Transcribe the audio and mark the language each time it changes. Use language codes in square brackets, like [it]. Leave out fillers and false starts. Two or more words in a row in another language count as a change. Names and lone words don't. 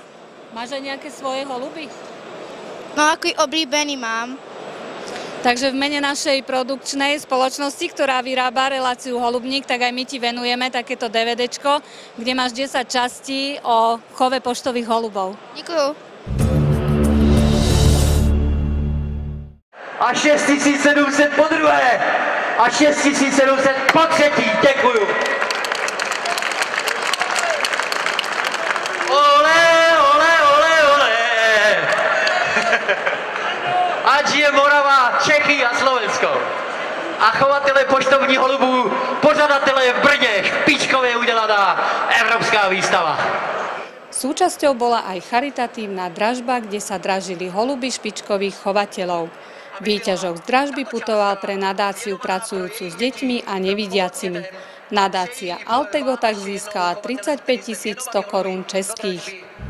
[sk] Máš aj nejaké svoje holuby? No, aký oblíbený mám. Takže v mene našej produkčnej spoločnosti, ktorá vyrába reláciu Holubník, tak aj my ti venujeme takéto DVDčko, kde máš 10 častí o chove poštových holubov. [cs] Děkuju. A 6700 po druhé. A 6700 po třetí. Děkuju. Ole, ole, ole, ole. Ať je Morava, Čechy a Slovensko. A chovatele poštovních holubů, pořadatelé v Brně, špičkově udělaná evropská výstava. [sk] Súčasťou bola aj charitatívna dražba, kde sa dražili holuby špičkových chovateľov. Výťažok z dražby putoval pre nadáciu pracujúcu s deťmi a nevidiacimi. Nadácia Altego tak získala 35 100 korún českých.